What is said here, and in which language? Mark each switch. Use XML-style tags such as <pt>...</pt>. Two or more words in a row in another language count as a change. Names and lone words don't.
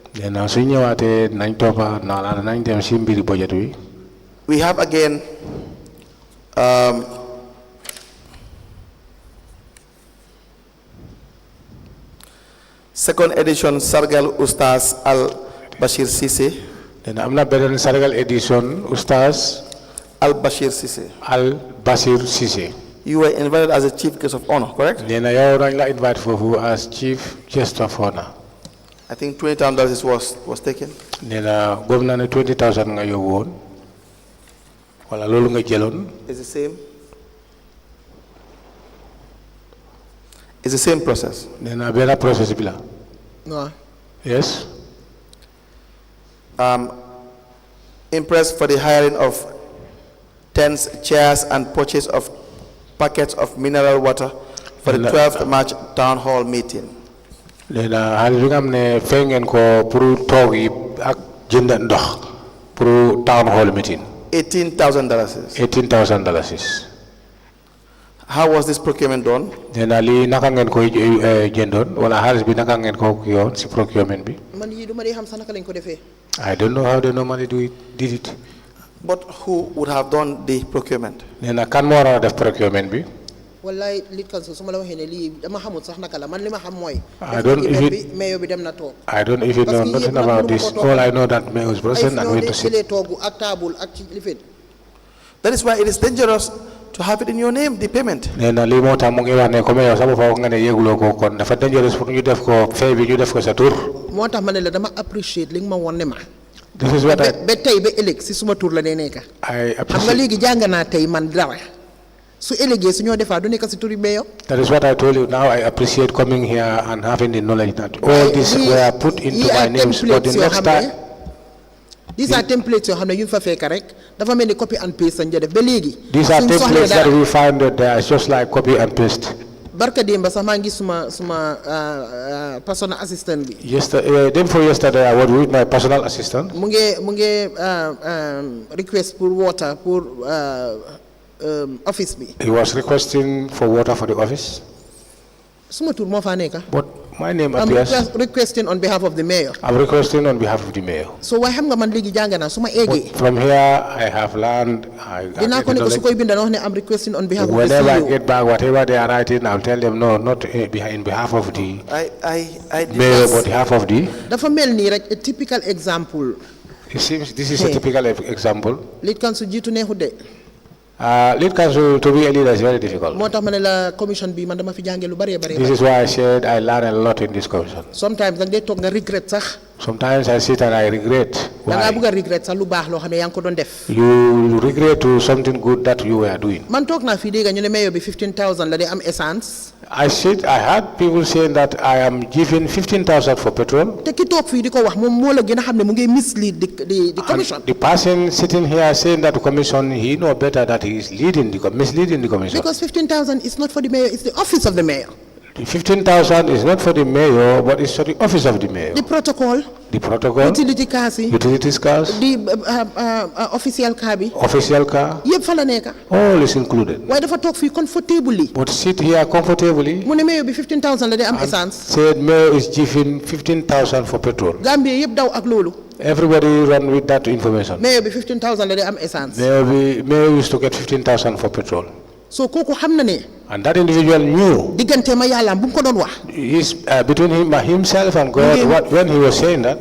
<en>We have again second edition Sargal Ustaz Al Bashir Sisi. Then I'm not better than Sargal edition Ustaz Al-Bashir Sise. Al-Bashir Sise. You were invited as a chief guest of honor, correct?</en> <wo>Nena yow dañ la invite fofu</wo> <en>as chief guest of honor. I think $20,000 was taken.</en> <wo>Nena gom na ne 20,000 nga yow won. Wala lolu nga jëlon.</wo> <en>It's the same. It's the same process.</en> <wo>Nena bena process bi la.</wo> <en>No. Yes. Impressed for the hiring of tents, chairs, and purchase of packets of mineral water for the 12th March town hall meeting.</en> <wo>Nena hal bi nga xamne fengen ko pour toog yi ak jënd ndox pour</wo> <en>town hall meeting. $18,000. $18,000. How was this procurement done?</en> <wo>Nena li naka ngeen koy jëndon wala halis bi naka ngeen ko yoon ci procurement bi. Man yi duma di xam sax naka lañ ko defee.</wo> <en>I don't know how they normally did it. But who would have done the procurement?</en> <wo>Nena kan mo wara def procurement bi. Wallahi</wo> <en>lead council</en> <wo>suma la waxee ne lii dama xamul sax naka la man li ma xam mooy.</wo> <en>I don't even</en> <wo>mayor bi dem na toog.</wo> <en>I don't even know nothing about this. All I know that mayor was present and went to sit.</en> <wo>ak table ak ci lifin.</wo> <en>That is why it is dangerous to have it in your name, the payment.</en> <wo>Nena li mo tax mu ngi wax ne comme yow sama fa nga ne yeguloo ko kon dafa dangerous pour ñu def ko fay bi ñu def ko sa tour. moo tax ma ne la dama appreciate li nga ma woon ne ma.</wo> <en>This is what I</en> <wo>ba tey ba ëllëg si suma tour la dee nekk.</wo> <en>I</en> <wo>xam nga</wo> <en>appreciate.</en> <wo>léegi jàng naa tey man dara su ëllëgee su ñoo defaa du nekk si turi mayor.</wo> <en>That is what I told you. Now I appreciate coming here and having the knowledge that all these were put into my names. But the next time. These are templates</en> <wo>yoo xam ne yu fa fekk rek dafa mel ni</wo> <en>copy and paste</en> <wo>sañ def ba léegi.</wo> <en>These are templates that we find that they are just like copy and paste.</en> <wo>barka démb sax maa ngi suma</wo> <en>personal assistant</en> <wo>bi.</wo> <en>Yesterday, day before yesterday, I was with my personal assistant.</en> <wo>mu ngi request pour water pour office bi.</wo> <en>He was requesting for water for the office.</en> <wo>suma tur moo fa nekk.</wo> <en>But my name I'm appears. requesting on behalf of the mayor. I'm requesting on behalf of the mayor.</en> <wo>So waaye xam nga man léegi jàng naa su ma eggee.</wo> <en>From here, I have learned.</en> <wo>dinaa ko ne ko su koy bindal wax ne</wo> <en>I'm requesting on behalf of the Whenever I CEO. get back, whatever they are writing, I'll tell them no, not in behalf of the mayor, but behalf of the.</en> <wo>dafa mel nii rek</wo> <en>a typical example. It seems this is a typical example. lead council</en> <wo>jiitu neexut de.</wo> <en>Lead council to be a leader is very difficult.</en> <wo>moo tax ma ne la commission bi man dama fi jàngee lu bëree bëri.</wo> <en>This is why I said I learn a lot in this commission.</en> <wo>sometimes da ngay toog nga regret sax.</wo> <en>Sometimes I sit and I regret.</en> <wo>da ngaa</wo> <en>Why?</en> <wo>bëgg a regret sax lu baax loo xam ne yaa ngi ko doon def.</wo> <en>You regret to something good that you were doing.</en> <wo>man toog naa fii dégg ñu ne mayor bi 15,000 la day am essence.</wo> <en>I heard people saying that I am giving 15,000 for petrol.</en> <wo>te ki toog fii di ko wax moom moo la gën a xam ne mu ngi</wo> <en>mislead the commission. And the person sitting here saying that the commission, he know better that he is misleading the commission. because 15,000 is not for the mayor, it's the office of the mayor. The 15,000 is not for the mayor, but it's for the office of the mayor. the protocol. The protocol, utility cars</en> <wo>yi.</wo> <en>utilities cars, the official car bi. official car,</en> <wo>yëpp fa la nekk.</wo> <en>all is included.</en> <wo>waaye dafa toog fii comfortably.</wo> <en>But sit here comfortably.</en> <wo>mu ne mayor bi 15,000 la day am essence.</wo> <en>Said mayor is giving 15,000 for petrol.</en> <wo>Gambie yëpp daw ak loolu.</wo> <en>Everybody run with that information.</en> <wo>mayor bi 15,000 la day am essence.</wo> <en>Mayor used to get 15,000 for petrol.</en> <wo>so kooku xam na ne.</wo> <en>And that individual knew.</en> <wo>diggante ma yàlla bu mu ko doon wax.</wo> <en>Between himself and God, when he was saying that,</en>